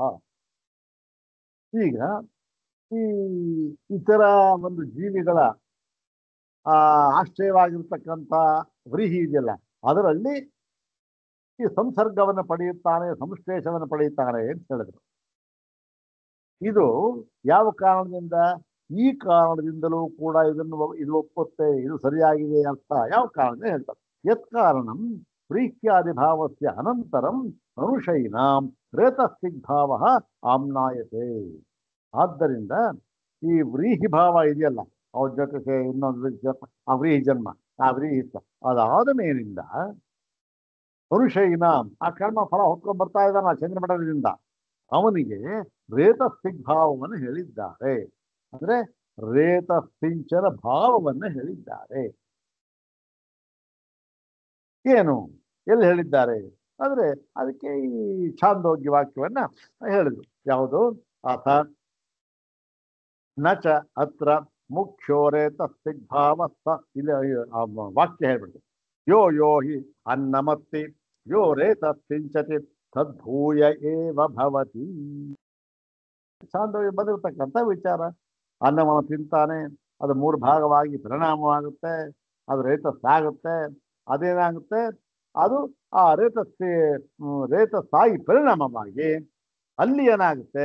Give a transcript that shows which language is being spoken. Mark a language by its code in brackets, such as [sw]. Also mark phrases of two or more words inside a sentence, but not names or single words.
[kn] ಈಗ ಈ ಇತರ ಒಂದು ಜೀವಿಗಳ ಆಶ್ರಯವಾಗಿರ್ತಕ್ಕಂಥ ವ್ರೀಹಿ ಇದೆಯಲ್ಲ, ಅದರಲ್ಲಿ ಈ ಸಂಸರ್ಗವನ್ನು ಪಡೆಯುತ್ತಾನೆ, ಸಂಶ್ಲೇಷವನ್ನು ಪಡೆಯುತ್ತಾನೆ ಅಂತ ಹೇಳಿದ್ರು. ಇದು ಯಾವ ಕಾರಣದಿಂದ? ಈ ಕಾರಣದಿಂದಲೂ ಕೂಡ ಇದು ಒಪ್ಪುತ್ತೆ, ಇದು ಸರಿಯಾಗಿದೆ ಅರ್ಥ. ಯಾವ ಕಾರಣದಿಂದ ಹೇಳ್ತಾರೆ? [sa] ಯತ್ ಕಾರಣಂ ವ್ರೀಹ್ಯಾದಿ ಭಾವಸ್ಯ ಅನಂತರಂ ಅನುಶಯಿನಾಂ ರೇತಸ್ವಿಗ್ಭಾವ ಆಮ್ನಾಯತೆ. [kn] ಆದ್ದರಿಂದ ಈ ವ್ರೀಹಿ ಭಾವ ಇದೆಯಲ್ಲ, ಅವ್ರ ಜೊತೆಗೆ ಇನ್ನೊಂದು ಆ ವ್ರೀಹಿ ಜನ್ಮ, ಆ ವ್ರೀಹಿತ್ವ ಅದಾದ ಮೇಲಿಂದ ಅನುಶಯಿನಾಂ ಆ ಕರ್ಮ ಫಲ ಹೊತ್ಕೊಂಡು ಬರ್ತಾ ಇದ್ದಾನ ಚಂದ್ರಮಠದಿಂದ, ಅವನಿಗೆ ರೇತಸ್ವಿಗ್ಭಾವವನ್ನು ಹೇಳಿದ್ದಾರೆ. ಅಂದ್ರೆ ರೇತಸ್ಸಿಂಚನ ಭಾವವನ್ನು ಹೇಳಿದ್ದಾರೆ. ಏನು, ಎಲ್ಲಿ ಹೇಳಿದ್ದಾರೆ ಅಂದ್ರೆ ಅದಕ್ಕೆ ಈ ಛಾಂದೋಗ್ಯ ವಾಕ್ಯವನ್ನ ಹೇಳಿದ್ರು. ಯಾವುದು? [sa] ಅಥ ನಚ ಅತ್ರ ಮುಖ್ಯೋ ರೇತಸ್ವಿಗ್ಭಾವ. [kn] ಇಲ್ಲಿ ವಾಕ್ಯ ಹೇಳ್ಬಿಡ್ತು. [sa] ಯೋ ಯೋ ಹಿ ಅನ್ನಮತ್ತಿ ಯೋ ರೇತಸ್ಸಿಂಚತಿ ತದ್ಭೂಯ ಏವ ಭವತಿ. [kn] ಛಾಂದೋಗ್ಯ ಬಂದಿರತಕ್ಕಂಥ ವಿಚಾರ. ಅನ್ನವನ್ನು ತಿಂತಾನೆ, ಅದು 3 ಭಾಗವಾಗಿ ಪರಿಣಾಮವಾಗುತ್ತೆ, ಅದು ರೇತಸ್ಸಾಗುತ್ತೆ. ಅದೇನಾಗುತ್ತೆ? ಅದು ಆ ರೇತಸ್ಸಾಗಿ ಪರಿಣಾಮವಾಗಿ ಅಲ್ಲಿ ಏನಾಗುತ್ತೆ?